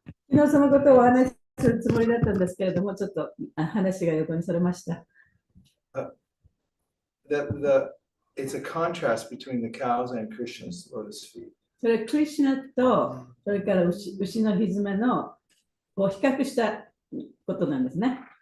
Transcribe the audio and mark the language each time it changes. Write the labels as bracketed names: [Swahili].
[Japanese] 昨日そのことをお話しするつもりだったんですけれども、ちょっと話が横にそれました。 [English] It's a contrast between the cows and Krishna's lotus feet. [Japanese] それクリシュナとそれから牛のひずめのを比較したことなんですね。